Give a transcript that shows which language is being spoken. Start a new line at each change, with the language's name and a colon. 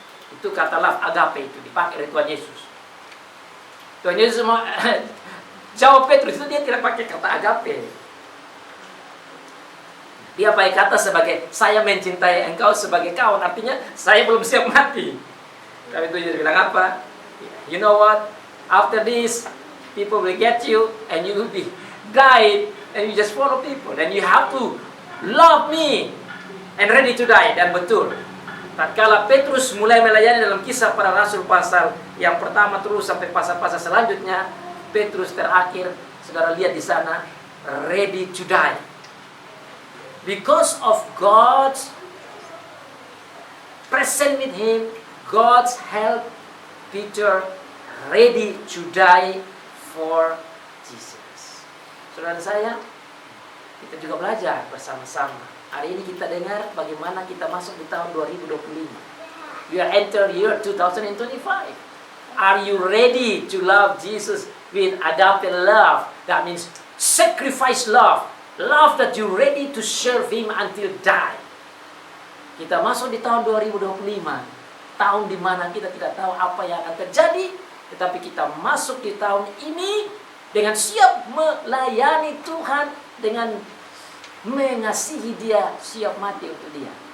Indonesian: Itu kata love agape, itu dipakai oleh Tuhan Yesus. Tuhan Yesus mau jawab Petrus itu, dia tidak pakai kata agape. Dia pakai kata sebagai, saya mencintai engkau sebagai kawan, artinya saya belum siap mati. Tapi Tuhan Yesus bilang apa?
English: You know what? After this, people will get you and you will be died and you just follow people. Then you have to love me and ready to die.
Indonesian: Dan betul, tatkala Petrus mulai melayani dalam Kisah Para Rasul pasal yang pertama terus sampai pasal-pasal selanjutnya, Petrus terakhir, saudara lihat di sana,
English: ready to die. Because of God's present with him, God's help, Peter ready to die for Jesus.
Indonesian: Saudara saya, kita juga belajar bersama-sama. Hari ini kita dengar bagaimana kita masuk di tahun 2025.
English: We are enter year 2025. Are you ready to love Jesus with agape love? That means sacrifice love. Love that you ready to serve Him until die.
Indonesian: Kita masuk di tahun 2025. Tahun di mana kita tidak tahu apa yang akan terjadi. Tetapi kita masuk di tahun ini dengan siap melayani Tuhan, dengan mengasihi Dia, siap mati untuk Dia.